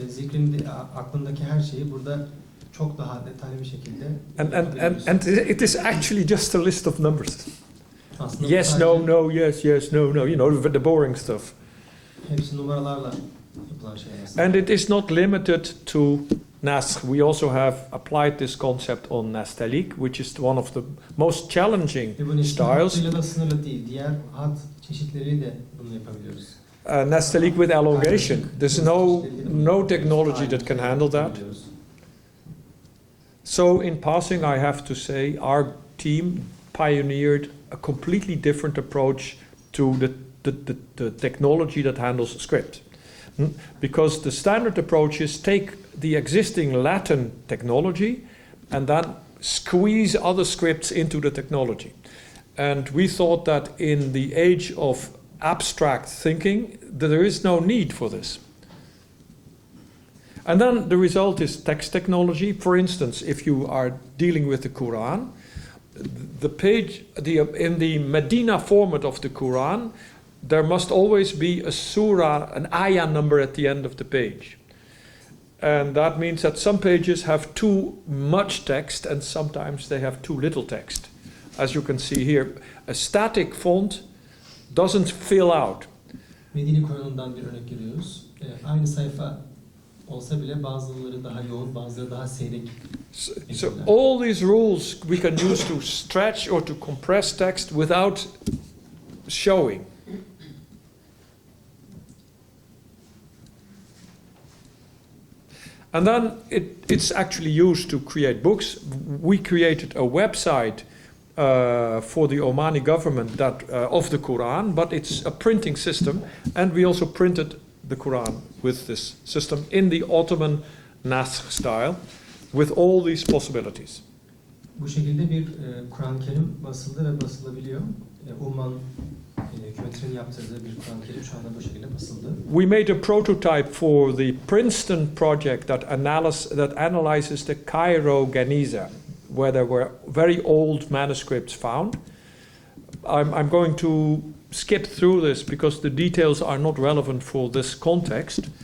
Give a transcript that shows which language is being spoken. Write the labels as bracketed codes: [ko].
[tr] Zikrinde aklındaki her şeyi burada çok daha detaylı bir şekilde. [en] And it is actually just a list of numbers. Yes, no, no, yes, yes, no, no. You know, the boring stuff. [tr] Hepsi numaralarla yapılan şeyler. [en] And it is not limited to nasr. We also have applied this concept on nastaliq, which is one of the most challenging styles. [tr] Da sınırlı değil. Diğer hat çeşitleriyle de bunu yapabiliyoruz. [en] Nastaliq with elongation. There's no technology that can handle that. So in passing, I have to say our team pioneered a completely different approach to the technology that handles script. Because the standard approach is take the existing Latin technology and then squeeze other scripts into the technology. And we thought that in the age of abstract thinking, that there is no need for this. And then the result is text technology. For instance, if you are dealing with the Quran, the page, in the Medina format of the Quran, there must always be a surah, an ayah number at the end of the page. And that means that some pages have too much text and sometimes they have too little text. As you can see here, a static font doesn't fill out. [tr] Medine Kur'an'dan bir örnek görüyoruz. Aynı sayfa olsa bile bazıları daha yoğun, bazıları daha seyrek. [en] So all these rules we can use to stretch or to compress text without showing. And then it's actually used to create books. We created a website for the Omani government of the Quran, but it's a printing system, and we also printed the Quran with this system in the Ottoman Nasr style, with all these possibilities. [tr] Bu şekilde bir Kur'an-ı Kerim basıldı ve basılabiliyor. Oman hükümetinin yaptırdığı bir Kur'an-ı Kerim şu anda bu şekilde basıldı. [en] We made a prototype for the Princeton project that analyzes the Cairo Geniza, where there were very old manuscripts found. I'm going to skip through this because the details are not relevant for this context.